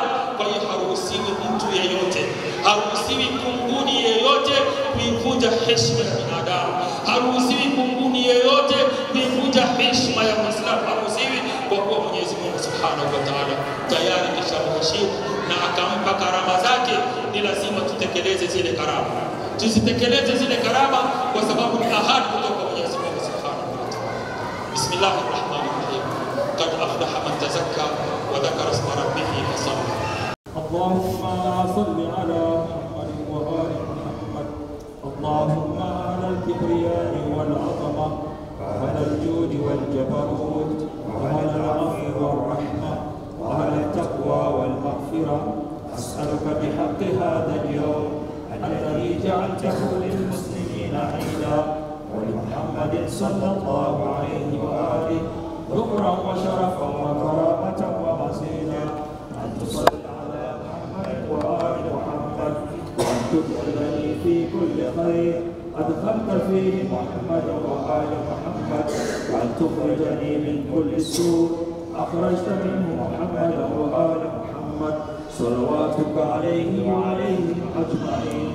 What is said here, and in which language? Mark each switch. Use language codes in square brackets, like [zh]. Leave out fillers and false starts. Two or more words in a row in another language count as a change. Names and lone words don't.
[sw] Kwa hiyo haruhusiwi mtu yeyote, haruhusiwi kunguni yeyote kuivunja heshima ya binadamu, haruhusiwi kunguni yeyote kuivunja heshima ya Muislamu, haruhusiwi, kwa kuwa Mwenyezi Mungu [ar] سبحانه وتعالى [sw] tayari kishamheshimu na akampa karama zake. Ni lazima tutekeleze zile karama, tuzitekeleze zile karama, kwa sababu ni ahadi kutoka Mwenyezi Mungu [ar] سبحانه وتعالى. بسم الله الرحمن الرحيم قد أفلح من تزكى وذكر اسم ربه فصلى. اللهم صل على محمد وآل محمد. اللهم على الكبرياء والعظمة وعلى الجود والجبروت وعلى العفو والرحمة وعلى التقوى والمغفرة. أسألك بحق هذا اليوم الذي جعلته للمسلمين عيدا ولمحمد صلى الله عليه وآله ذكرا وشرفا وكرامة ومزيدا أن تصلي على محمد وآل محمد وأن تدخلني في كل خير أدخلت فيه محمد وآل محمد وأن تخرجني من كل سوء أخرجت منه محمد وآل محمد صلواتك عليه وعليهم أجمعين.